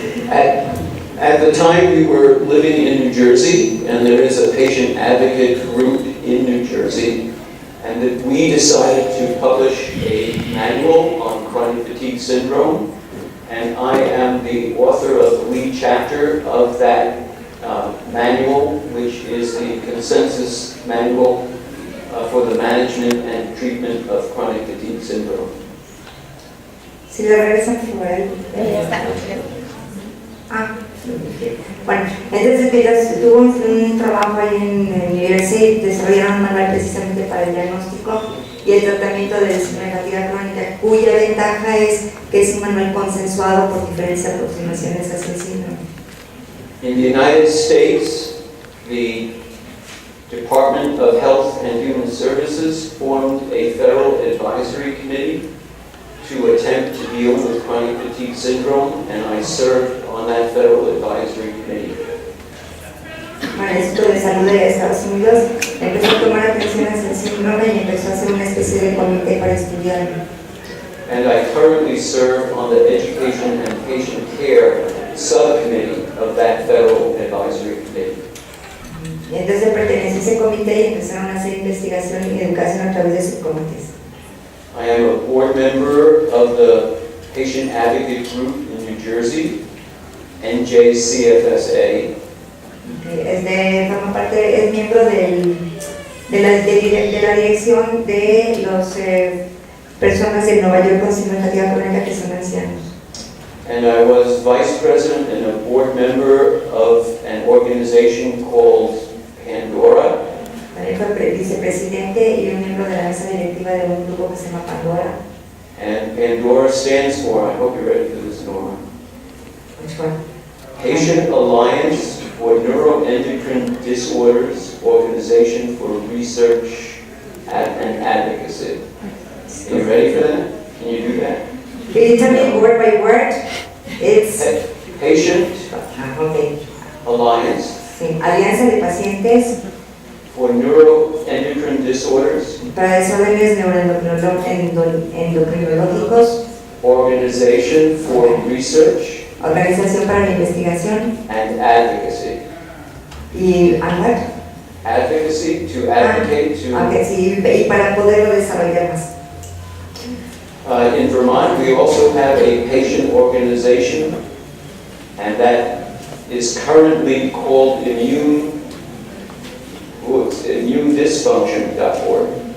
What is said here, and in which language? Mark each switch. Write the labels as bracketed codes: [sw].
[en] At the time, we were living in New Jersey, and there is a patient advocate group in New Jersey, and that we decided to publish a manual on chronic fatigue syndrome, and I am the author of the lead chapter of that manual, which is the consensus manual for the management and treatment of chronic fatigue syndrome. [es] Si le regresan por él, bueno, entonces ella tuvo un trabajo ahí en New Jersey, desarrollaron un manual precisamente para el diagnóstico y el tratamiento de síndrome de fatiga crónica, cuya ventaja es que es un manual consensuado por diferentes aproximaciones hacia el síndrome. [en] In the United States, the Department of Health and Human Services formed a federal advisory committee to attempt to deal with chronic fatigue syndrome, and I served on that federal advisory committee. [es] Bueno, el Instituto de Salud de Estados Unidos empezó a tomar atención hacia el síndrome y empezó a hacer una especie de comité para estudiarlo. [en] And I currently serve on the Education and Patient Care subcommittee of that federal advisory committee. [es] Y entonces pertenece a ese comité y empezaron a hacer investigación y educación a través de subcomités. [en] I am a board member of the Patient Advocate Group in New Jersey, NJCFSA. [es] Forma parte, es miembro de la dirección de las personas de Nueva York con síndrome de fatiga crónica que son ancianos. [en] And I was vice president and a board member of an organization called Pandora. [es] También fue vicepresidente y un miembro de la mesa directiva de un grupo que se llama Pandora. [en] And Pandora stands for, I hope you're ready for this, Norma. Which one? Patient Alliance for Neuroendocrine Disorders, Organization for Research and Advocacy. Are you ready for that? Can you do that? Can you tell me word by word? It's Patient okay. Alliance [es] Sí. Alianza de Pacientes [en] for Neuroendocrine Disorders, [es] para Desórdenes Endocrinológicos, [en] Organization for Research [es] Organización para la Investigación [en] and Advocacy. [es] y what? [en] Advocacy, to advocate, to... [es] Okay, sí, y para poderlo desarrollar más. [en] In Vermont, we also have a patient organization, and that is currently called immune-dysfunction.org.